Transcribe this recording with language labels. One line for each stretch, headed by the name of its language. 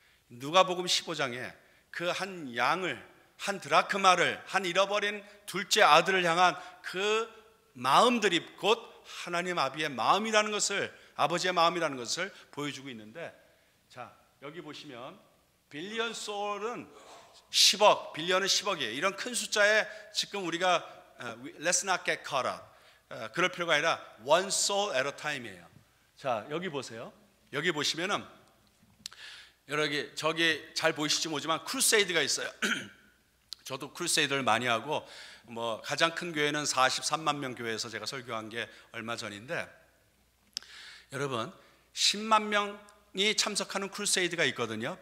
Korean: 누가복음 15장에 그 한 양을, 한 드라크마를, 한 잃어버린 둘째 아들을 향한 그 마음들이 곧 하나님 아비의 마음이라는 것을, 아버지의 마음이라는 것을 보여주고 있는데, 자, 여기 보시면 빌리언 소울은 10억, 빌리언은 10억이에요. 이런 큰 숫자에 지금 우리가
English: Let's not get caught up,
Korean: 그럴 필요가 아니라
English: one soul at a time
Korean: 이에요. 자, 여기 보세요. 여기 보시면은 여기 저기 잘 보이실지 모르지만 크루세이드가 있어요. 저도 크루세이드를 많이 하고, 뭐 가장 큰 교회는 43만 명 교회에서 제가 설교한 게 얼마 전인데, 여러분 10만 명이 참석하는 크루세이드가 있거든요.